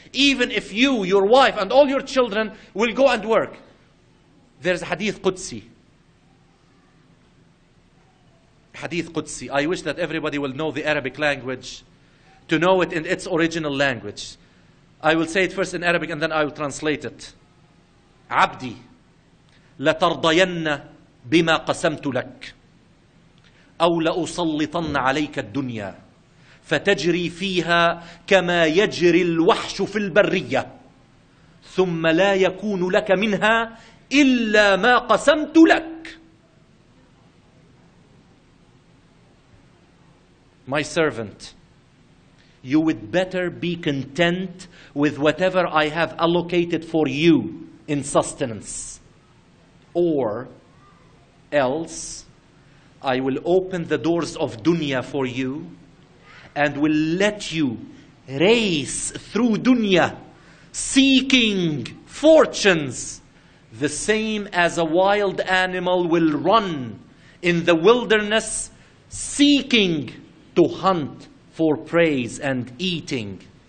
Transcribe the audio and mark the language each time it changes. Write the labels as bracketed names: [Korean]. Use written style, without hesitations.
[English] Even if you, your wife, and all your children will go and work. There's Hadith Qudsi. Hadith Qudsi. I wish that everybody will know the Arabic language, to know it in its original language. I will say it first in Arabic and then I will translate it. [Arabic] عبدي لترضين بما قسمت لك أو لأسلطن عليك الدنيا فتجري فيها كما يجري الوحش في البرية ثم لا يكون لك منها إلا ما قسمت لك. [English] My servant, you would better be content with whatever I have allocated for you in sustenance. Or else I will open the doors of dunya for you and will let you race through dunya seeking fortunes, the same as a wild animal will run in the wilderness seeking to hunt for praise and eating.